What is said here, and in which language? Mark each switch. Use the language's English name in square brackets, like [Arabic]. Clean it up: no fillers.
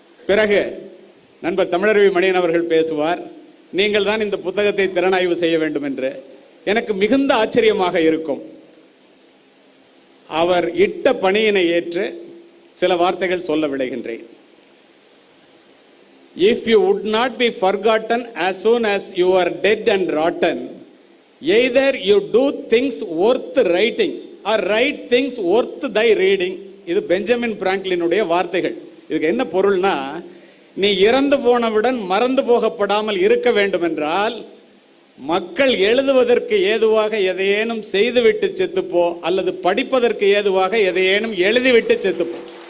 [Tamil] பிறகு நண்பர் தமிழருவி மணியன் அவர்கள் பேசுவார். நீங்கள் தான் இந்த புத்தகத்தை திறனாய்வு செய்ய வேண்டும் என்று. எனக்கு மிகுந்த ஆச்சரியமாக இருக்கும். அவர் இட்ட பணியினை ஏற்று சில வார்த்தைகள் சொல்ல விளைகின்றேன். [English] If you would not be forgotten as soon as you are dead and rotten, either you do things worth writing or write things worth thy reading. [Tamil] இது பெஞ்சமின் பிராங்க்லினுடைய வார்த்தைகள். இதுக்கு என்ன பொருள்னா, நீ இறந்து போனவுடன் மறந்து போகப்படாமல் இருக்க வேண்டும் என்றால் மக்கள் எழுதுவதற்கு ஏதுவாக எதையேனும் செய்துவிட்டு செத்துப்போ, அல்லது படிப்பதற்கு ஏதுவாக எதையேனும் எழுதிவிட்டு செத்துப்போ.